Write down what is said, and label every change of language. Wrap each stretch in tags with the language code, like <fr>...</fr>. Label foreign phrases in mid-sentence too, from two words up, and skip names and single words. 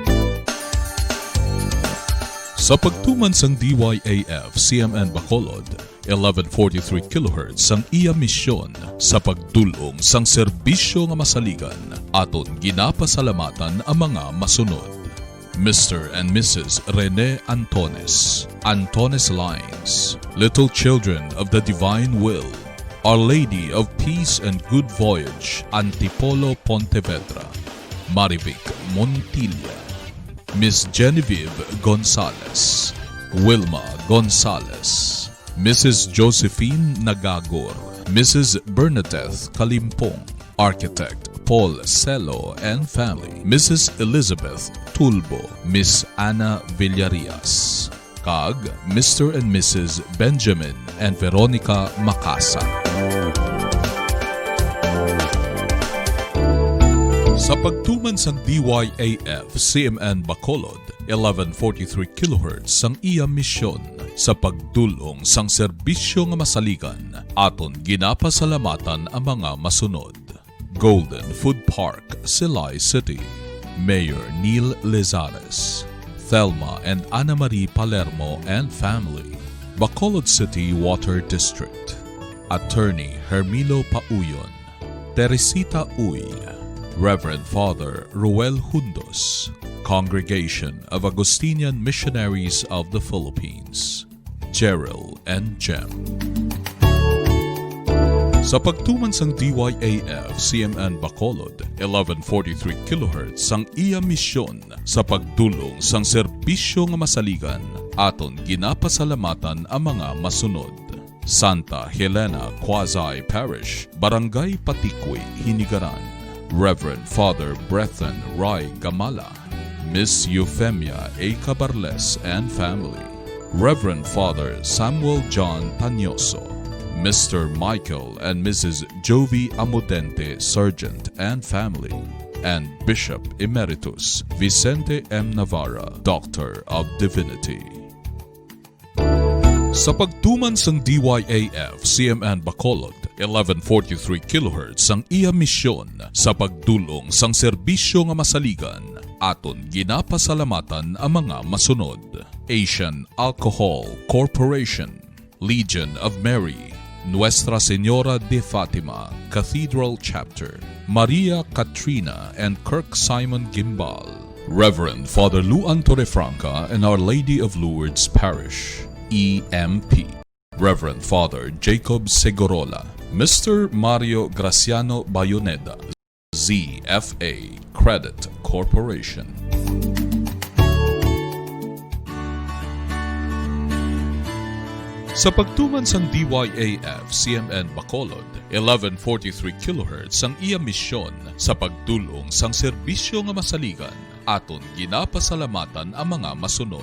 <hil>Sa pagtuman sang DYAF CMN Bacolod, 1143 kHz ang iya misyon sa pagdulong sang serbisyo nga masaligan aton ginapasalamatan ang mga masunod.</hil> <en>Mr. and Mrs.</en> <hil>Rene Antones, Antones Lines, Little Children of the Divine Will, Our Lady of Peace and Good Voyage, Antipolo Pontevedra, Marivic Montilla, Miss Genevieve Gonzalez, Wilma Gonzalez, Mrs. Josephine Nagagor, Mrs. Bernadette Kalimpong, Architect Paul Celo</hil> <en>and family,</en> <hil>Mrs. Elizabeth Tulbo, Miss Ana Villarias, kag Mr. and Mrs. Benjamin and Veronica Macasa. Sa pagtuman sang DYAF CMN Bacolod, 1143 kHz sang iya misyon sa pagdulong sang serbisyo nga masaligan aton ginapasalamatan ang mga masunod. Golden Food Park, Silay City, Mayor Neil Lizares, Thelma and Ana Marie Palermo</hil> <en>and family,</en> <hil>Bacolod City Water District, Attorney Hermilo Pauyon, Teresita Uy, Reverend Father Ruel Hundos, Congregation of Augustinian Missionaries of the Philippines, Cheryl and Jem. Sa pagtuman sang DYAF CMN Bacolod, 1143 kHz sang iya misyon sa pagdulong sang serbisyo nga masaligan aton ginapasalamatan ang mga masunod. Santa Helena Quasi Parish, Barangay Patikwi, Hinigaran, Reverend Father Brethren Rai Gamala, Miss Euphemia A. Cabarles</hil> <en>and family,</en> <hil>Reverend Father Samuel John Tanyoso, Mr. Michael and Mrs. Jovi Amudente Sergeant</hil> <en>and family,</en> <hil>and Bishop Emeritus Vicente M. Navarra, Doctor of Divinity. Sa pagtuman sang DYAF CMN Bacolod, 1143 kHz sang iya misyon sa pagdulong sang serbisyo nga masaligan aton ginapasalamatan ang mga masunod. Asian Alcohol Corporation, Legion of Mary, Nuestra Señora de Fatima Cathedral Chapter, Maria Katrina and Kirk Simon Gimbal, Reverend Father Luan Torrefranca and Our Lady of Lourdes Parish, EMP, Reverend Father Jacob Segorola, Mr. Mario Graciano Bayoneda, ZFA Credit Corporation. Sa pagtuman sang DYAF CMN Bacolod, 1143 kHz ang iya misyon sa pagdulong sang serbisyo nga masaligan aton ginapasalamatan ang mga masunod.</hil>